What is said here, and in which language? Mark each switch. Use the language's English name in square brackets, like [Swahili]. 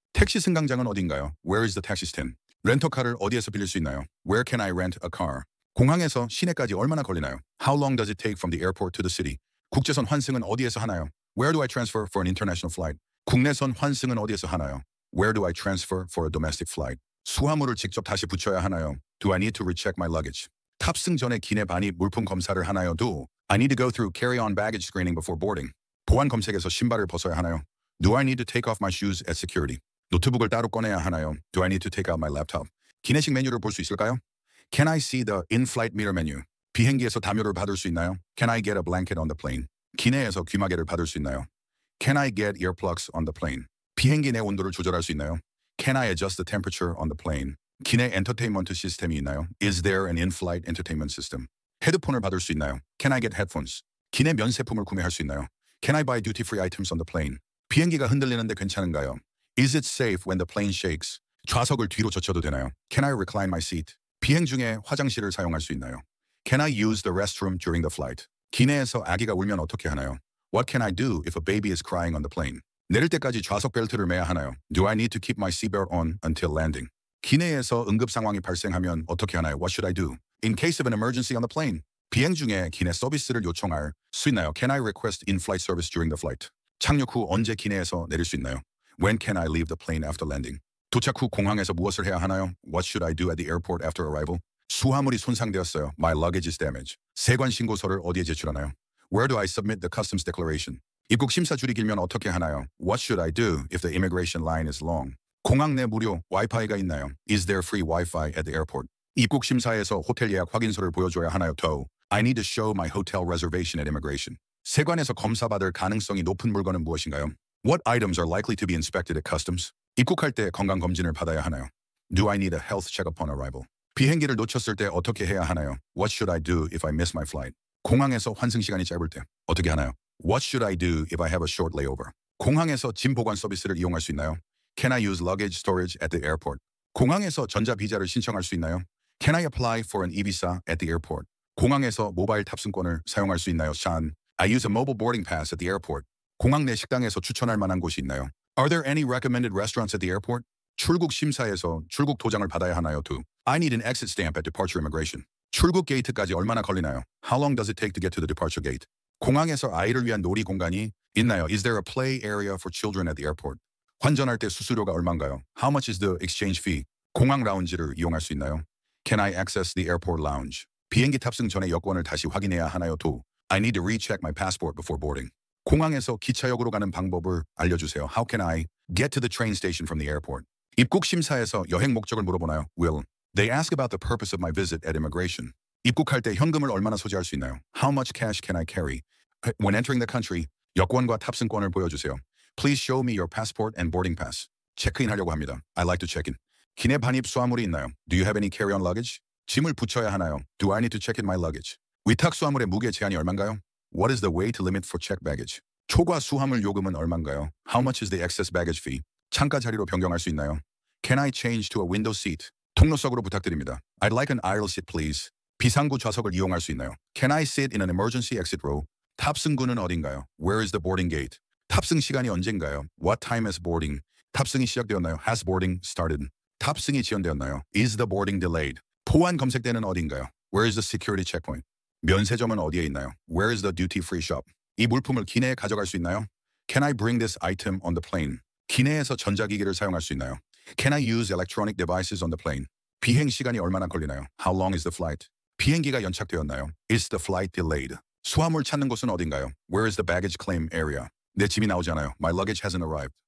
[Korean] 택시 승강장은 어딘가요? [English] Where is the taxi stand? [Korean] 렌터카를 어디에서 빌릴 수 있나요? [English] Where can I rent a car? [Korean] 공항에서 시내까지 얼마나 걸리나요? [English] How long does it take from the airport to the city? [Korean] 국제선 환승은 어디에서 하나요? [English] Where do I transfer for an international flight? [Korean] 국내선 환승은 어디에서 하나요? [English] Where do I transfer for a domestic flight? [Korean] 수화물을 직접 다시 붙여야 하나요? [English] Do I need to recheck my luggage? [Korean] 탑승 전에 기내 반입 물품 검사를 하나요? [English] Do I need to go through carry-on baggage screening before boarding? [Korean] 보안 검색에서 신발을 벗어야 하나요? [English] Do I need to take off my shoes at security? [Korean] 노트북을 따로 꺼내야 하나요? [English] Do I need to take out my laptop? [Korean] 기내식 메뉴를 볼 수 있을까요? [English] Can I see the in-flight meal menu? [Korean] 비행기에서 담요를 받을 수 있나요? [English] Can I get a blanket on the plane? [Korean] 기내에서 귀마개를 받을 수 있나요? [English] Can I get earplugs on the plane? [Korean] 비행기 내 온도를 조절할 수 있나요? [English] Can I adjust the temperature on the plane? [Korean] 기내 엔터테인먼트 시스템이 있나요? [English] Is there an in-flight entertainment system? [Korean] 헤드폰을 받을 수 있나요? [English] Can I get headphones? [Korean] 기내 면세품을 구매할 수 있나요? [English] Can I buy duty-free items on the plane? [Korean] 비행기가 흔들리는데 괜찮은가요? [English] Is it safe when the plane shakes? [Korean] 좌석을 뒤로 젖혀도 되나요? [English] Can I recline my seat? [Korean] 비행 중에 화장실을 사용할 수 있나요? [English] Can I use the restroom during the flight? [Korean] 기내에서 아기가 울면 어떻게 하나요? [English] What can I do if a baby is crying on the plane? [Korean] 내릴 때까지 좌석 벨트를 매야 하나요? [English] Do I need to keep my seatbelt on until landing? [Korean] 기내에서 응급 상황이 발생하면 어떻게 하나요? [English] What should I do? In case of an emergency on the plane. [Korean] 비행 중에 기내 서비스를 요청할 수 있나요? [English] Can I request in-flight service during the flight? [Korean] 착륙 후 언제 기내에서 내릴 수 있나요? [English] When can I leave the plane after landing? [Korean] 도착 후 공항에서 무엇을 해야 하나요? [English] What should I do at the airport after arrival? [Korean] 수화물이 손상되었어요. [English] My luggage is damaged. [Korean] 세관 신고서를 어디에 제출하나요? [English] Where do I submit the customs declaration? [Korean] 입국 심사 줄이 길면 어떻게 하나요? [English] What should I do if the immigration line is long? [Korean] 공항 내 무료 와이파이가 있나요? [English] Is there free Wi-Fi at the airport? [Korean] 입국 심사에서 호텔 예약 확인서를 보여줘야 하나요? [English] Toe. I need to show my hotel reservation at immigration. [Korean] 세관에서 검사받을 가능성이 높은 물건은 무엇인가요? [English] What items are likely to be inspected at customs? [Korean] 입국할 때 건강검진을 받아야 하나요? [English] Do I need a health check upon arrival? [Korean] 비행기를 놓쳤을 때 어떻게 해야 하나요? [English] What should I do if I miss my flight? [Korean] 공항에서 환승 시간이 짧을 때 어떻게 하나요? [English] What should I do if I have a short layover? [Korean] 공항에서 짐 보관 서비스를 이용할 수 있나요? [English] Can I use luggage storage at the airport? [Korean] 공항에서 전자비자를 신청할 수 있나요? [English] Can I apply for an e-visa at the airport? [Korean] 공항에서 모바일 탑승권을 사용할 수 있나요? [English] Sean, I use a mobile boarding pass at the airport. [Korean] 공항 내 식당에서 추천할 만한 곳이 있나요? [English] Are there any recommended restaurants at the airport? [Korean] 출국 심사에서 출국 도장을 받아야 하나요? [English] Do I need an exit stamp at departure immigration? [Korean] 출국 게이트까지 얼마나 걸리나요? [English] How long does it take to get to the departure gate? [Korean] 공항에서 아이를 위한 놀이 공간이 있나요? [English] Is there a play area for children at the airport? [Korean] 환전할 때 수수료가 얼마인가요? [English] How much is the exchange fee? [Korean] 공항 라운지를 이용할 수 있나요? [English] Can I access the airport lounge? [Korean] 비행기 탑승 전에 여권을 다시 확인해야 하나요? [English] Do I need to recheck my passport before boarding? [Korean] 공항에서 기차역으로 가는 방법을 알려주세요. [English] How can I get to the train station from the airport? [Korean] 입국 심사에서 여행 목적을 물어보나요? [English] Will they ask about the purpose of my visit at immigration? [Korean] 입국할 때 현금을 얼마나 소지할 수 있나요? [English] How much cash can I carry? When entering the country, [Korean] 여권과 탑승권을 보여주세요. [English] Please show me your passport and boarding pass. [Korean] 체크인하려고 합니다. [English] I like to check in. [Korean] 기내 반입 수화물이 있나요? [English] Do you have any carry-on luggage? [Korean] 짐을 붙여야 하나요? [English] Do I need to check in my luggage? [Korean] 위탁 수화물의 무게 제한이 얼마인가요? [English] What is the weight limit for checked baggage? [Korean] 초과 수화물 요금은 얼마인가요? [English] How much is the excess baggage fee? [Korean] 창가 자리로 변경할 수 있나요? [English] Can I change to a window seat? [Korean] 통로석으로 부탁드립니다. [English] I'd like an aisle seat, please. [Korean] 비상구 좌석을 이용할 수 있나요? [English] Can I sit in an emergency exit row? [Korean] 탑승구는 어딘가요? [English] Where is the boarding gate? [Korean] 탑승 시간이 언젠가요? [English] What time is boarding? [Korean] 탑승이 시작되었나요? [English] Has boarding started? [Korean] 탑승이 지연되었나요? [English] Is the boarding delayed? [Korean] 보안 검색대는 어딘가요? [English] Where is the security checkpoint? [Korean] 면세점은 어디에 있나요? [English] Where is the duty-free shop? [Korean] 이 물품을 기내에 가져갈 수 있나요? [English] Can I bring this item on the plane? [Korean] 기내에서 전자기기를 사용할 수 있나요? [English] Can I use electronic devices on the plane? [Korean] 비행 시간이 얼마나 걸리나요? [English] How long is the flight? [Korean] 비행기가 연착되었나요? [English] Is the flight delayed? [Korean] 수화물 찾는 곳은 어딘가요? [English] Where is the baggage claim area? [Korean] 내 짐이 나오지 않아요. [English] My luggage hasn't arrived.